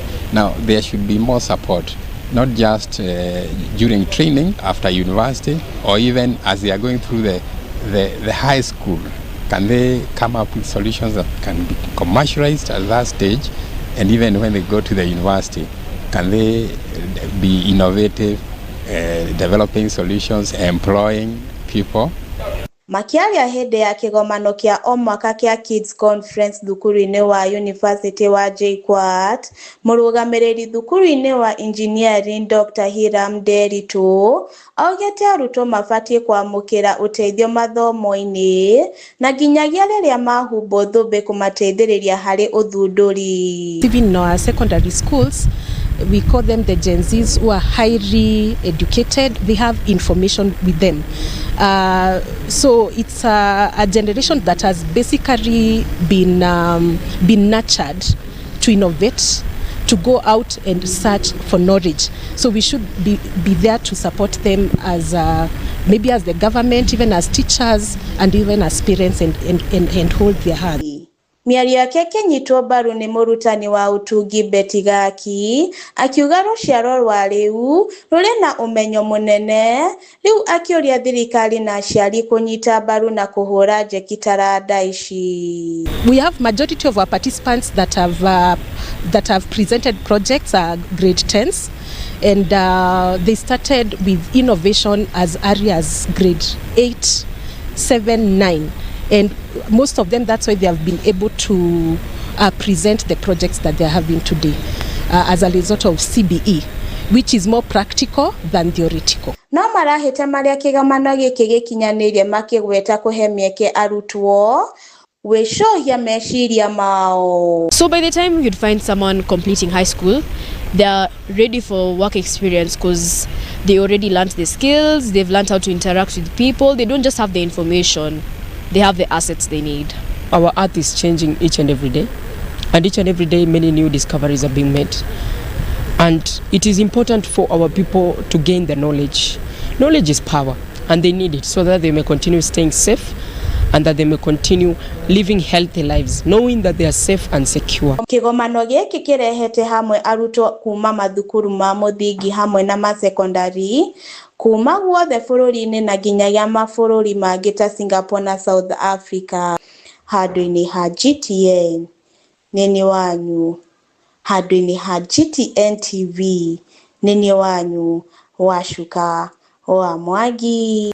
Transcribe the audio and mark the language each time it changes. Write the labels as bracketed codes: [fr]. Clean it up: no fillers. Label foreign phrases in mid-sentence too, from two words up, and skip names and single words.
[en] Now, there should be more support, not just during training after university, or even as they are going through the high school. Can they come up with solutions that can be commercialized at that stage, and even when they go to the university, can they be innovative, developing solutions, employing people? [ki] Makiaria hĩndĩ ya kĩgomano kĩa o mwaka kĩa Kids Conference thukuru-inĩ wa University wa JKUAT, mũrũgamĩrĩri thukuru-inĩ wa Engineering Dr. Hiram Nderitu augĩte arutwo mabatiĩ kwamũkĩra ũteithio mathomo-inĩ na nginyagia rĩrĩa mahumbwo thũmbĩ kũmateithĩrĩria harĩ ũthundũri. [en] Even in our secondary schools, we call them the Gen Zs who are highly educated. They have information with them. So it's a generation that has basically been nurtured to innovate, to go out and search for knowledge. So we should be there to support them as maybe as the government, even as teachers, and even as parents, and hold their hand. [ki] Miario yake kinyitwo mbaru ni murutani wa utungi Betty Gaki akiuga ruciaro rwa riu ruri na umenyo munene riu akioria thirikari na aciari kunyita mbaru na kuhura njeki taranda ici. [en] We have majority of our participants that have presented projects are grade 10s, and they started with innovation as early as grade 8, 7, 9. And most of them, that's why they have been able to present the projects that they are having today as a result of CBE, which is more practical than theoretical. [ki] No marahete maria kigamano giki gikinyanirie makigweta kuhe mieke arutwo weshohia meshiria mao. [en] So by the time you'd find someone completing high school, they are ready for work experience because they already learned the skills, they've learned how to interact with people, they don't just have the information. They have the assets they need. Our earth is changing each and every day, and each and every day many new discoveries are being made. And it is important for our people to gain the knowledge. Knowledge is power, and they need it so that they may continue staying safe and that they may continue living healthy lives, knowing that they are safe and secure. [ki] Kigomano giki kirehete hamwe arutwo kuma mathukuru ma muthingi hamwe na masekondari kuma guothe bururi-ini na nginyagia mabũrũri mangĩ ta Singapore na South Africa. Handũ-inĩ ha GTN nini wanyu, handũ-inĩ ha GTN TV nini wanyu Wacuka wa Mwangi.